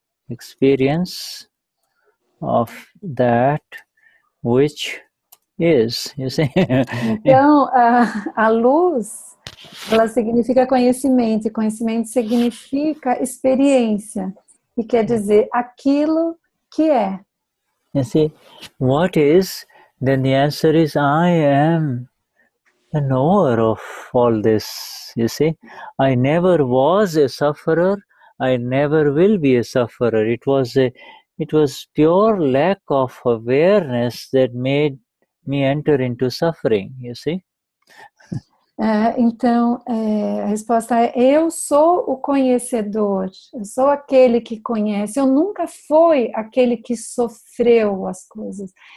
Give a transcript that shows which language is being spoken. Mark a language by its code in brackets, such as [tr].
[en] Experience of that which is. You see? [pt] Então, a luz, ela significa conhecimento, e conhecimento significa experiência, e quer dizer aquilo que é. [en] You see, what is? Then the answer is, I am the knower of all this, you see. I never was a sufferer, I never will be a sufferer. It was pure lack of awareness that made me enter into suffering, you see. [pt] Então, a resposta é: eu sou o conhecedor, eu sou aquele que conhece, eu nunca fui aquele que sofreu as coisas.